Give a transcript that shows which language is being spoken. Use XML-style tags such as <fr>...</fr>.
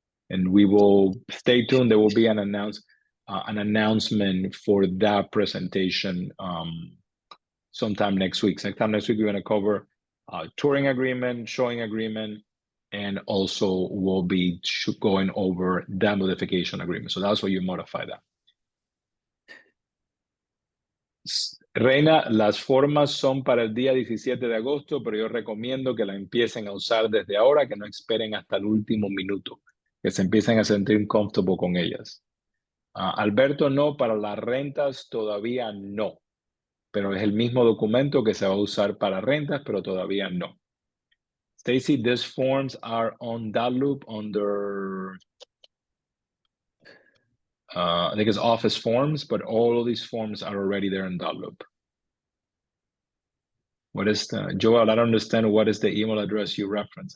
<en>And we will stay tuned. There will be an announcement for that presentation sometime next week. Sometime next week, we're going to cover touring agreement, showing agreement, and also we'll be going over that modification agreement. So that's where you modify that.</en> <es>Reina, las formas son para el día 17 de agosto, pero yo recomiendo que la empiecen a usar desde ahora, que no esperen hasta el último minuto, que se empiecen a sentir</es> <en>comfortable</en> <es>con ellas. Alberto, no, para las rentas todavía no, pero es el mismo documento que se va a usar para rentas, pero todavía no.</es> <en>Stacy, these forms are on that loop under, I think it's office forms, but all of these forms are already there in that loop. What is the, Joel, I don't understand what is the email address you reference.</en>